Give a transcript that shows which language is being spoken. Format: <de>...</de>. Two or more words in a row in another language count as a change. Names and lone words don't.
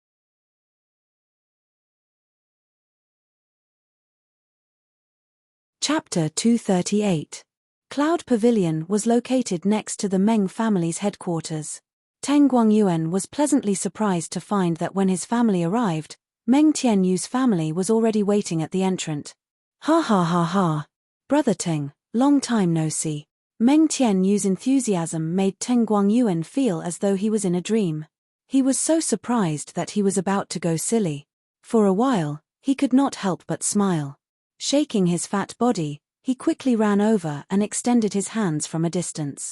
<en>Chapter 238. Cloud Pavilion was located next to the Meng family's headquarters. Teng Guangyuan was pleasantly surprised to find that when his family arrived, Meng Tianyu's family was already waiting at the entrance. "Ha ha ha ha. Brother Teng, long time no see." Meng Tianyu's enthusiasm made Teng Guangyuan feel as though he was in a dream. He was so surprised that he was about to go silly. For a while, he could not help but smile. Shaking his fat body, he quickly ran over and extended his hands from a distance.</en>